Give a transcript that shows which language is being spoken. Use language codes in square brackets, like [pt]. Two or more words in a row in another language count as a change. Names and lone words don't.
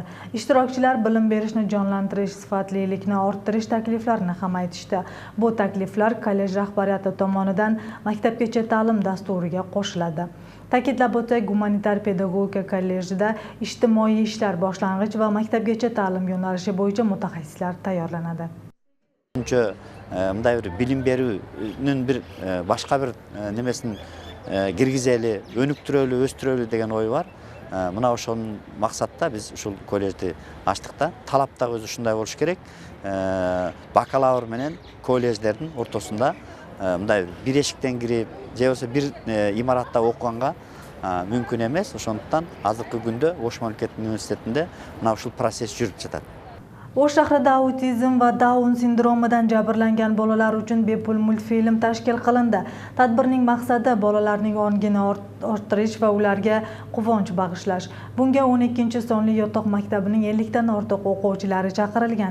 [uz] Ishtirokchilar bilim berishni jonlantirish, sifatlilikni orttirish takliflarini ham aytishdi. Bu takliflar kollej rahbariyati tomonidan maktabgacha ta'lim dasturiga qo'shiladi. Ta'kidlab o'tsak, gumanitar pedagogika kollejida ijtimoiy ishlar boshlang'ich va maktabgacha ta'lim yo'nalishi bo'yicha mutaxassislar tayyorlanadi. [ky] Мындай бир билим берүүнүн бир башка бир немесин киргизели, өнүктүрөлү, өстүрөлү деген ой бар. Мына ошонун максатта биз ушул коллежди ачтык да. Талап да өзү ушундай болуш керек. Бакалавр менен коллеждердин ортосунда мындай бир эшиктен кирип, же болбосо бир имаратта окуганга мүмкүн эмес. Ошондуктан азыркы күндө Ош мамлекеттик университетинде мына ушул процесс жүрүп жатат. [uz] O'sh shahrida autizm va Down sindromidan jabrlangan bolalar uchun bepul multfilm tashkil qilindi. Tadbirning maqsadi bolalarning ongini orttirish va ularga quvonch bag'ishlash. Bunga 12-sonli yotoq maktabining 50 dan ortiq o'quvchilari chaqirilgan.